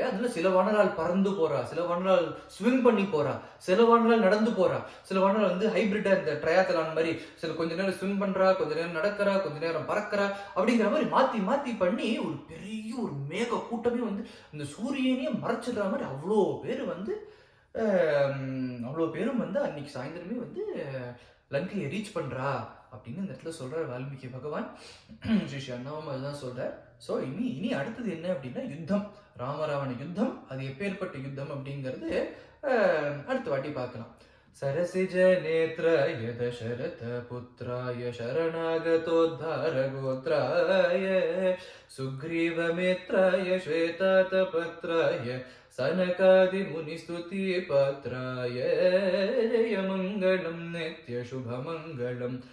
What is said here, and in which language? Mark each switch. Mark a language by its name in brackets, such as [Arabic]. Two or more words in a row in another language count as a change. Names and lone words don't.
[Tamil] அதுல சில வானரால் பறந்து போறா, சில வானரால் ஸ்விம் பண்ணி போறா, சில வானரால் நடந்து போறா, சில வானரால் வந்து ஹைபிரிட்டா இந்த ட்ரையாத்தலான் மாதிரி சில கொஞ்ச நேரம் ஸ்விம் பண்றா, கொஞ்ச நேரம் நடக்கிறா, கொஞ்ச நேரம் பறக்கிறா அப்படிங்கிற மாதிரி மாத்தி பண்ணி ஒரு பெரிய ஒரு மேக கூட்டமே வந்து இந்த சூரியனையே மறைச்சிடுற மாதிரி அவ்வளோ பேரும் வந்து அன்னைக்கு சாயந்தரமே வந்து லங்கையை ரீச் பண்றா அப்படின்னு இந்த இடத்துல சொல்றாரு வால்மீகி பகவான். ஸ்ரீ அண்ணாவும் அதுதான் சொல்றார். ஸோ இனி அடுத்தது என்ன அப்படின்னா யுத்தம், ராமராவண யுத்தம். அது எப்பேற்பட்ட யுத்தம் அப்படிங்கிறது அடுத்த வாட்டி பார்க்கலாம். [Sanskrit] सरसिज नेत्राय दशरथ पुत्राय शरणागतोद्धार गोत्राय सुग्रीवमित्राय श्वेतातपत्राय सनकादि मुनिस्तुति पत्राय जयमङ्गलं नित्यशुभमङ्गलं